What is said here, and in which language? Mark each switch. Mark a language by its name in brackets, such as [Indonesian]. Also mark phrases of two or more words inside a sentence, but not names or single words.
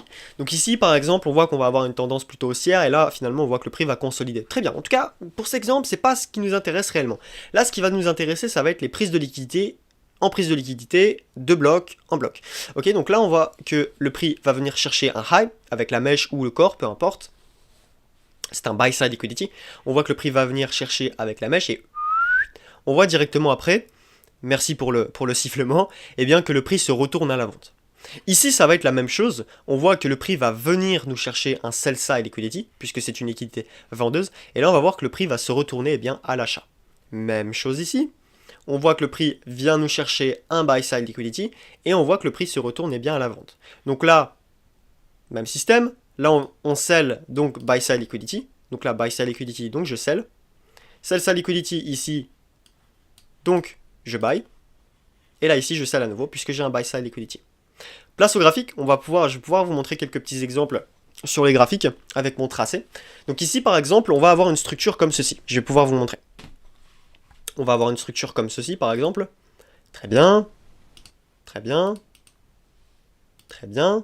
[French] Donc ici, par exemple, on voit qu'on va avoir une tendance plutôt haussière, et là, finalement, on voit que le prix va consolider. Très bien. En tout cas, pour cet exemple, c'est pas ce qui nous intéresse réellement. Là, ce qui va nous intéresser, ça va être les prises de liquidité, en prise de liquidité, de bloc en bloc. Ok, donc là, on voit que le prix va venir chercher un high, avec la mèche ou le corps, peu importe. C'est un [English] buy side liquidity. [French] On voit que le prix va venir chercher avec la mèche, et on voit directement après, merci pour le sifflement, et bien que le prix se retourne à la vente. Ici, ça va être la même chose. On voit que le prix va venir nous chercher un [English] sell side liquidity, [French] puisque c'est une liquidité vendeuse. Et là, on va voir que le prix va se retourner à l'achat. Même chose ici. on voit que le prix vient nous chercher un [English] buy side liquidity, [French] et on voit que le prix se retourne bien à la vente. Donc là, même système, là on sell donc [English] buy side liquidity, [French] donc là [English] buy side liquidity, [French] donc je [English] sell side liquidity [French] ici, donc je buy, et là ici je sell à nouveau puisque j'ai un [English] buy side liquidity. [French] Place au graphique, je vais pouvoir vous montrer quelques petits exemples sur les graphiques avec mon tracé. Donc ici par exemple, on va avoir une structure comme ceci. Je vais pouvoir vous montrer. On va avoir une structure comme ceci par exemple. Très bien. Très bien. Très bien.